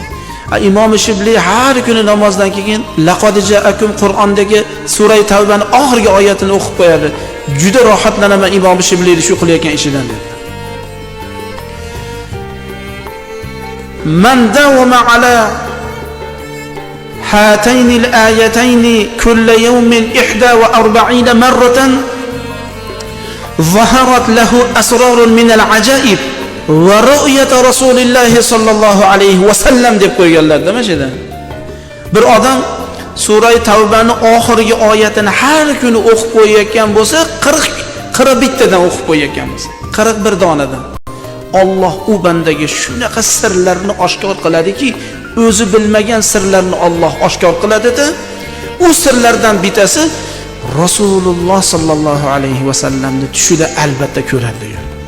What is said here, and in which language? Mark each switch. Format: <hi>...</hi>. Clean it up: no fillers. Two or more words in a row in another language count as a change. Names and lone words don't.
<uz>Imom Shibli har kuni namozdan keyin</uz> <ar>لقد جاءكم</ar> <uz>Qur'ondagi Sura-i Tavbani oxirgi oyatini o'qib qo'yadi. Juda rohatlanaman Imom Shibli shu qilayotgan ishidan dedi.</uz> <ar>"من داوم على هاتين الآيتين كل يوم 41 مرة ظهرت له أسرار من العجائب ورؤية رسول الله صلى الله عليه وسلم"</ar> <uz>deb qo'yganlar demashida. Bir odam Sura-i Tavbani oxirgi oyatini har kuni o'qib qo'yayotgan bo'lsa, 41 tadan o'qib qo'yayotgan bo'lsa, 41 donadan, Alloh u bandaga shunaqa sirlarni oshkor qiladiki, o'zi bilmagan sirlarni Alloh oshkor qiladi-da, u sirlardan bitasi Rasululloh</uz> <ar>صلى الله عليه وسلم</ar> <uz>tushida albatta ko'radi diyor.</uz>